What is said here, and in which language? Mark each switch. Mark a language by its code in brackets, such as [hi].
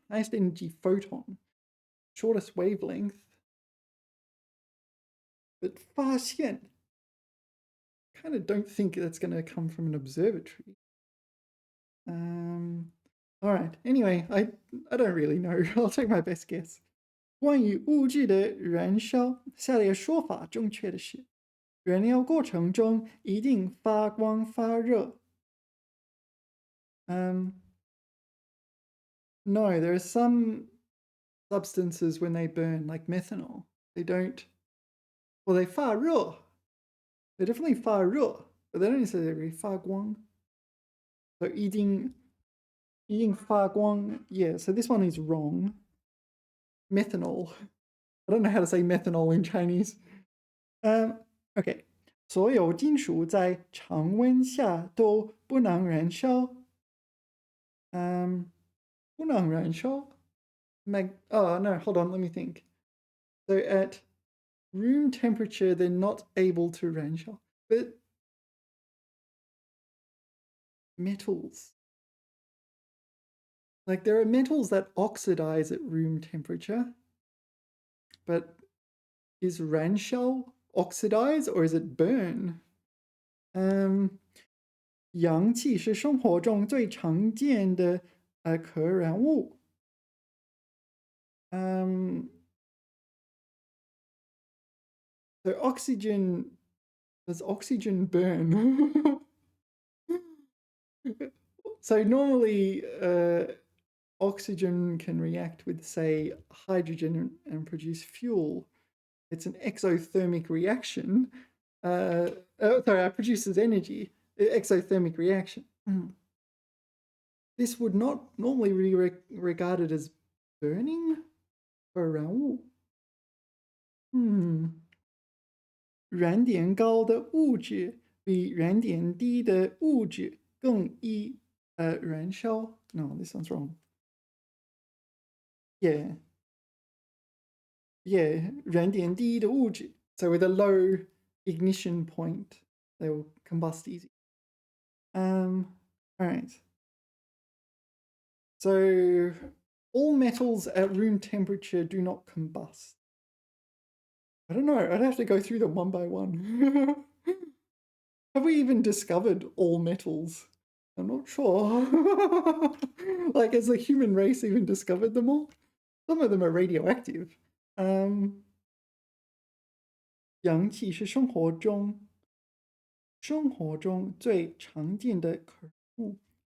[en] Highest energy photon. Shortest wavelength. But 发现. Kind of don't think that's going to come from an observatory. All right. Anyway, I don't really know. I'll take my best guess. [zh] 关于物质的燃烧，下列说法正确的是：燃料过程中一定发光发热。 [en] No, there are some substances when they burn, like methanol, they don't. Well, they 发热. They definitely 发热, but they don't necessarily 发光. [zh] So 一定发光. [en] Yeah, so this one is wrong. Methanol. I don't know how to say methanol in Chinese. Okay. [zh] 所有金属在常温下都不能燃烧。不能燃烧。 [en] Oh no, hold on, let me think. So at room temperature, they're not able to 燃烧. But metals. Like there are metals that oxidize at room temperature. But is 燃烧 oxidize or is it burn? [zh] 氧气是生活中最常见的可燃物。 [en] So oxygen, does oxygen burn? So normally oxygen can react with, say, hydrogen and produce fuel. It's an exothermic reaction. Produces energy. Exothermic reaction. This would not normally be regarded as burning or around. [zh] 燃点高的物质比燃点低的物质更易燃烧. [en] No, this one's wrong. Yeah. [zh] Yeah, 燃点低的物质. [en] So with a low ignition point, they will combust easy. All right. So all metals at room temperature do not combust. I don't know. I'd have to go through them one by one. Have we even discovered all metals? I'm not sure. Like, has the human race even discovered them all? Some of them are radioactive. [zh] 氧气是生活中最常见的可物.